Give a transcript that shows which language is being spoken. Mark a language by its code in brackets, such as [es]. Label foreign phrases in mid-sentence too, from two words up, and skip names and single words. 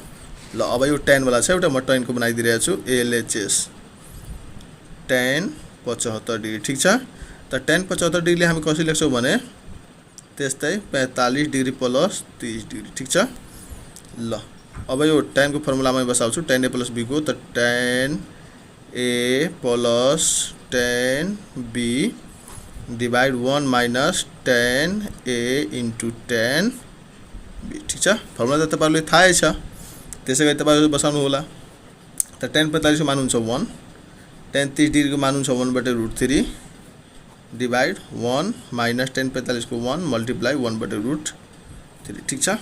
[ne] ल अब यो tan वाला छ, एउटा म tan को बनाइदिरहेको छु LHS tan 75 डिग्री ठीक छ। त tan 75 डिग्रीले हामी कसरी लेख्छौं भने त्यस्तै 45 डिग्री + 30 डिग्री ठीक छ। ल अब यो tan को फर्मुलामा बसाल्छु tan a + b को, त tan a + tan b डिवाइड 1 - tan a * tan b ठीक छ। फर्मुला त तपाईहरुले थाहै छ, त्यसैगरी तपाईहरुले बसाउनु होला। त tan 45 को मान हुन्छ 1, tan 30 डिग्री को मान हुन्छ 1/√3 डिवाइड 1 - tan 45 को 1 मल्टिप्लाई 1/√3 ठीक छ।